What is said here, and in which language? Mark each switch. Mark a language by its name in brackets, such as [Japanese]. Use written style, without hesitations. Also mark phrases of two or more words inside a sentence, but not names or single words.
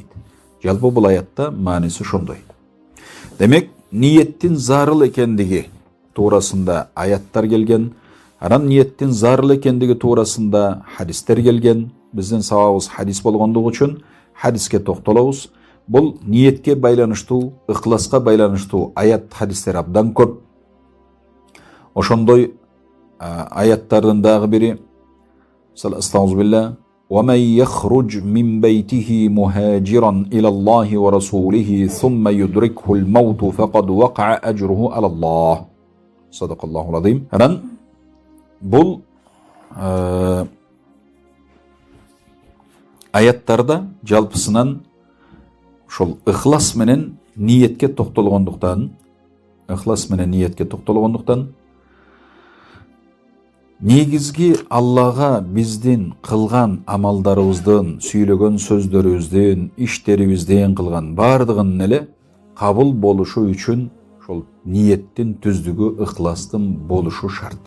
[Kyrgyz] Жалпы бул аятта мааниси ошондой. Демек, ниеттин зарыл экендиги туурасында аяттар келген, анан ниеттин зарыл экендиги туурасында хадистер келген. Биздин сабабыбыз хадис болгондугу үчүн хадиске токтолобуз. Бул ниетке байланыштуу, ыхласка байланыштуу аят хадистер абдан көп. Ошондой аяттардын дагы бири [Arabic] астагфирулла وَمَنْ يَخْرُجْ مِنْ بَيْتِهِ مُهَاجِرًا إِلَى اللَّهِ وَرَسُولِهِ ثُمَّ يُدْرِكْهُ الْمَوْتُ فَقَدْ وَقَعَ أَجْرُهُ عَلَى اللَّهِ. صدق الله العظيم. [Kyrgyz] Анан бул аяттарда жалпысынан ошол ыхлас менен ниетке токтолгондуктан, негизги Аллага биздин кылган амалдарыбыздын, сүйлөгөн сөздөрүбүздүн, иштерибизден кылган бардыгынын эле кабыл болушу үчүн ошол ниеттин түздүгү, ыхластын болушу шарт.